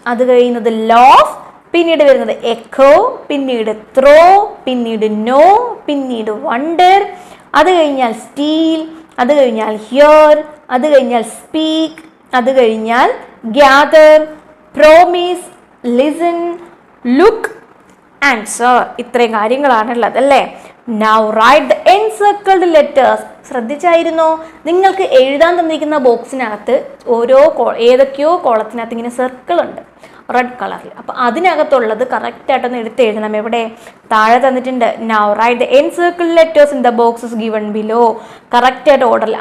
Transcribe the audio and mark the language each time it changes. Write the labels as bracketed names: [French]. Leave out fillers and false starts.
[Malayalam] അത് കഴിയുന്നത് ലോഫ്. പിന്നീട് വരുന്നത് എക്കോ. പിന്നീട് ത്രോ. പിന്നീട് നോ. പിന്നീട് വണ്ടർ. അത് കഴിഞ്ഞാൽ സ്റ്റീൽ. അത് കഴിഞ്ഞാൽ ഹിയർ. അത് കഴിഞ്ഞാൽ സ്പീക്ക്. അത് കഴിഞ്ഞാൽ gather, promise, listen, look, answer. ഇത്രയും കാര്യങ്ങളാണുള്ളത് അല്ലേ? [English] Now write the encircled letters. [Malayalam] ശ്രദ്ധിച്ചായിരുന്നോ? നിങ്ങൾക്ക് എഴുതാൻ തന്നിരിക്കുന്ന ബോക്സിനകത്ത് ഏതൊക്കെയോ കോളത്തിനകത്ത് ഇങ്ങനെ സർക്കിൾ ഉണ്ട് റെഡ് കളറിൽ. അപ്പോൾ അതിനകത്തുള്ളത് കറക്റ്റായിട്ടൊന്ന് എടുത്ത് എഴുതണം. എവിടെ? താഴെ തന്നിട്ടുണ്ട്. [English] Now write the encircled letters in the boxes given below. [Malayalam] കറക്റ്റായിട്ട് ഓർഡറിൽ.